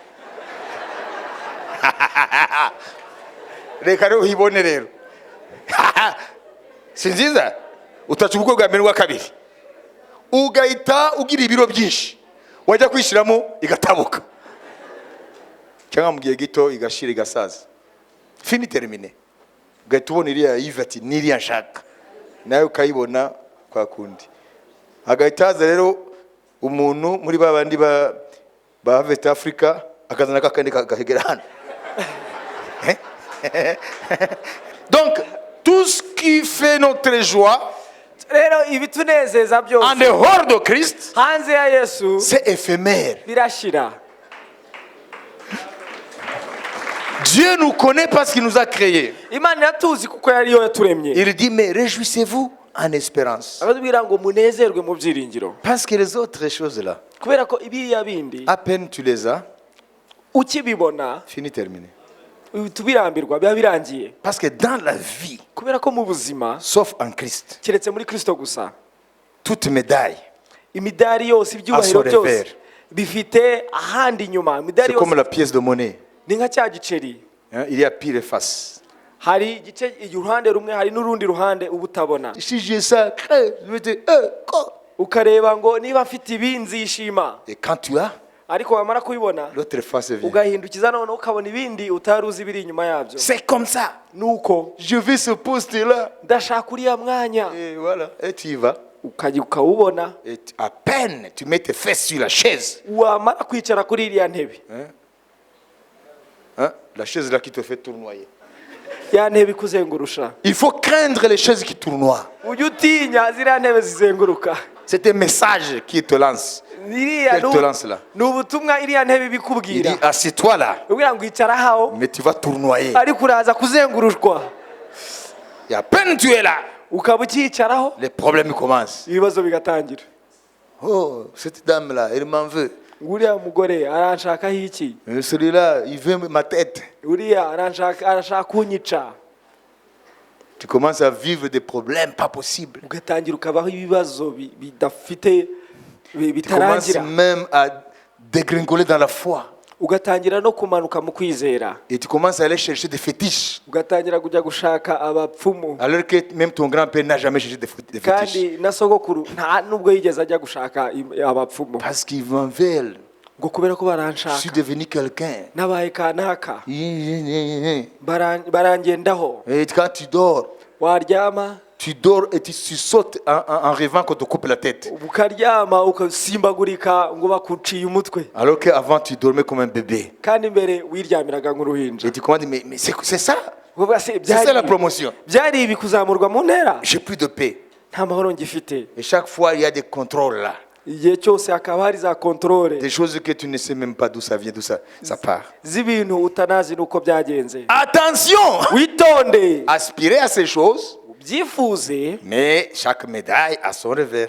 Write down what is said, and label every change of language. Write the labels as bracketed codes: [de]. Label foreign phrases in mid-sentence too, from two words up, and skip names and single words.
[rw] Reka rero uyibone rero. Si nziza? Utaca ubwo bwa mbere wa kabiri. Ugahita ugira ibiro byinshi. Wajya kwishiramo igatabuka. Cyangwa mu gihe gito igashira igasaza. [fr] Fini terminé. [rw] Ugahita ubona iriya yivati n'iriya nshaka. Nawe ukayibona kwa kundi. Agahita haza rero umuntu muri babandi ba [en] West Africa [rw] akazana kakandi gahegera hano. [fr] Donc tout ce qui fait notre joie [rw] rero ibitunezeza [fr] en [rw] byose [fr] dehors de Christ, [rw] hanze ya yesu [fr] c'est éphémère. [rw] birashira. [fr] Dieu nous connaît parce qu'il nous a créés. [rw] imana iratuzi kuko yariyo yaturemye. [fr] Il dit mais réjouissez-vous en espérance. [rw] abatubwira ngo munezerwe mu byiringiro, [fr] Parce que les autres choses là, [rw] kubera ko ibiriya bindi [fr] à peine tu les as, [rw] ukibibona [fr] fini terminé. [rw] tubirambirwa biba birangiye. [fr] Parce que dans la vie, [rw] kubera ko mu buzima [fr] sauf en Christ, [rw] keretse muri kristo gusa, [fr] toute médaille, [rw] imidari yose ibyubahiro [fr] À son [rw] byose [fr] revers. [rw] bifite ahandi inyuma. imidari [fr] c'est comme [rw] yose [fr] la pièce de monnaie. [rw] ni nka cya giceri, [fr] Hein, il y a pile et face. [rw] hari igice uruhande rumwe hari n'urundi ruhande uba utabona, [fr] Si j'ai ça, je vais te... quoi? [rw] ukareba ngo niba mfite ibi nzishima, [fr] Et quand tu as, [rw] ariko wamara kubibona [fr] l'autre face vient. [rw] ugahindukiza noneho ukabona ibindi utari uzi biri inyuma yabyo. [fr] C'est comme ça. [rw] nuko [fr] Je vais ce poste-là. [rw] ndashaka uriya mwanya, [fr] Et voilà, et tu y vas. [rw] ukajya ukawubona, [fr] Et à peine tu mets tes fesses sur la chaise. [rw] wamara kwicara kuri iriya ntebe, [fr] Hein, la chaise là qui te fait tournoyer. [rw] ya ntebe ikuzengurusha [fr] Il faut craindre les choses qui tournoient. [rw] ujye utinya ziriya ntebe zizenguruka. [fr] C'est un message qui te lance. [rw] Iriya [fr] Quelle te lance là? [rw] ni ubutumwa iriya ntebe [fr] Il [rw] ibikubwira. [fr] dit, assieds-toi là, [rw] ubwira ngo icara aho [fr] mais tu vas tournoyer. [rw] ariko uraza kuzengurushwa [fr] Et à peine tu es là, [rw] ukaba ukiyicaraho [fr] les problèmes commencent. [rw] ibibazo bigatangira. [fr] Oh, cette dame-là, elle m'en veut. [rw] uriya mugore aranshakaho iki, [fr] Celui-là, il veut ma tête. [rw] uriya arashaka kunyica. [fr] Tu commences à vivre des problèmes pas possibles. [rw] ugatangira ukabaho ibibazo bidafite [fr] Tu commences [rw] bitarangira, [fr] même à dégringoler dans la foi. [rw] ugatangira no kumanuka mu kwizera, [fr] Et tu commences à aller chercher des fétiches. [rw] ugatangira kujya gushaka abapfumu, [fr] Alors que même ton grand-père n'a jamais cherché des fétiches. [rw] kandi na sogokuru nta nubwo yigeze ajya gushaka abapfumu, [fr] Parce qu'ils m'en veulent. [rw] ngo kubera ko [fr] Je suis [rw] baranshaka [fr] devenu quelqu'un. [rw] nabaye kanaka [fr] Et [rw] barangendaho. [fr] quand tu dors et tu sautes en rêvant qu'on te coupe la tête. [rw] ukaryama ukasimbagurika ngo bakuciye umutwe, [fr] Alors qu'avant tu dormais comme un bébé. [rw] kandi mbere wiryamiraga nk'uruhinja. [fr] Et tu commences à dire, mais c'est ça. [rw] Uvuga se, [fr] C'est ça la promotion. [rw] byari ibi kuzamurwa mu ntera, [fr] J'ai plus de paix. [rw] nta mahoro ngifite. [fr] Et chaque fois, il y a des contrôles là. [rw] igihe cyose hakaba hari za kontrole [fr] Des choses que tu ne sais même pas d'où ça vient, d'où ça part. [rw] z'ibintu utanazi n'uko byagenze. [fr] Attention! [rw] Witonde [fr] Aspirez à ces choses, [rw] ubyifuze, [fr] mais chaque médaille a son revers.